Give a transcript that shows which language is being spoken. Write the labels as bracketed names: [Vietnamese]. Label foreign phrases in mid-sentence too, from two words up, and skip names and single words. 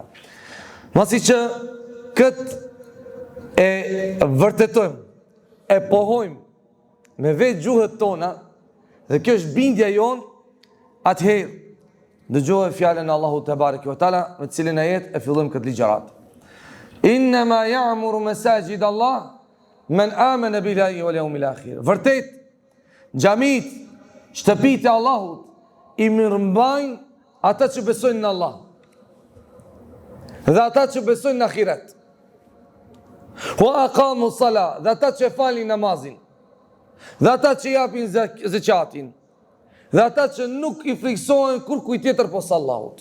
[Albanian] Masi që këtë e vërtetojmë, e pohojmë me vetë gjuhët tona, dhe kjo është bindja jonë, atëherë dëgjohë fjalën e Allahut [Arabic] تبارك وتعالى, [Albanian] me cilin ajet e fillojmë këtë ligjërat. [Arabic] إنما يعمر مساجد الله من آمن بالله واليوم الآخر. [Albanian] Vërtet, xhamit, shtëpitë e Allahut i mirëmbajnë ata që besojnë në Allah dhe ata që besojnë në ahiret. [Arabic] وأقاموا الصلاة, [Albanian] dhe ata që falin namazin, dhe ata që japin zakatin, dhe ata që nuk i friksohen kur kujt tjetër posa Allahut.